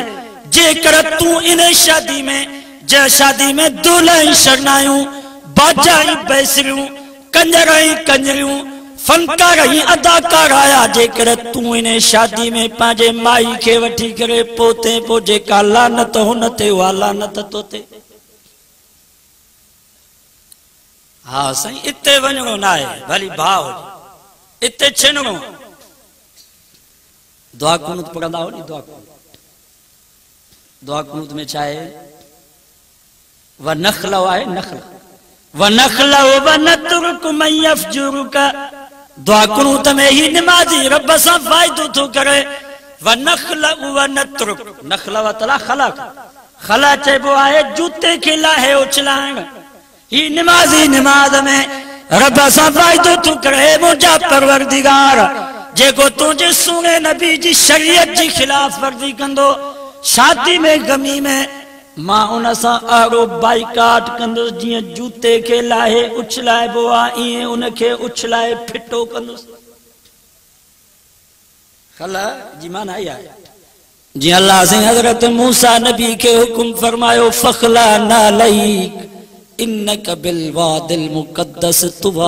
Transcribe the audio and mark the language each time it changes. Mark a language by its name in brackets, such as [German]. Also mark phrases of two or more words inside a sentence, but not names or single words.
[Sindhi] जेकर तू इन शादी में, जंहिं शादी में दूल्हा ऐं शरणाइयूं, बाजा ऐं बैसरियूं, कंजर ऐं कंजरियूं, फनकार ऐं अदाकार आया, जेकर तू इन शादी में पंहिंजे माई खे वठी करे पोते पोइ जेका लानत हुन ते उहा लानत तो ते। हा साईं, इते वञणो न आहे, भली भाउ हुजे, इते छिनणो। दुआ कुनूत पढ़ंदा हो नी, दुआ कुनूत में छा आहे? [Arabic] و نخلع आहे, نخلع و نخلع و نترك من يفجرك. [Sindhi] दुआ कुनूत में ही निमाज़ी रब सां फ़ाइदो थो करे। [Arabic] و نخلع و نترك, [Sindhi] नखल व तला खला, खला चइबो आहे जूते खे लाहे उछलाइण। ही निमाज़ी निमाज़ में रब सां फ़ाइदो थो करे। मुंहिंजा परवरदिगार, जेको तुझे सुने नबी जी शरीयत जी खिलाफ वर्जी कंदो, शादी में गमी में मां उन सां अहिड़ो बाइकाट कंदुसि जीअं जूते खे लाहे उछलाइबो आहे, ईअं उनखे उछलाए फिटो कंदुसि। खला जी माना इहा आहे। जीअं अल्लाह से हज़रत मूसा नबी खे हुकुम फरमायो, [Arabic] فاخلع نعليك إنك بالواد المقدس طوى.